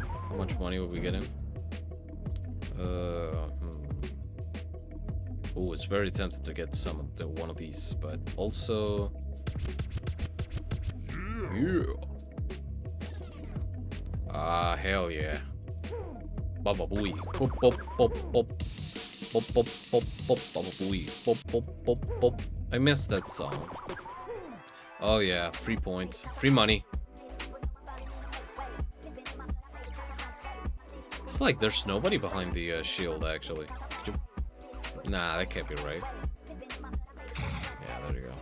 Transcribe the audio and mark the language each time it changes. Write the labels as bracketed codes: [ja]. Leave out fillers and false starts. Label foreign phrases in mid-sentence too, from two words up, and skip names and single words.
[en] How much money will we get in? Oh, it's very tempting to get one of these, but also, yeah. Ah, hell yeah. Baba booey. Pop pop pop pop. Pop pop pop pop. Baba booey. Pop pop pop pop. I missed that song. Oh yeah, free points, free money. It's like there's nobody behind the shield, actually. Nah, that can't be right. Yeah, there you go.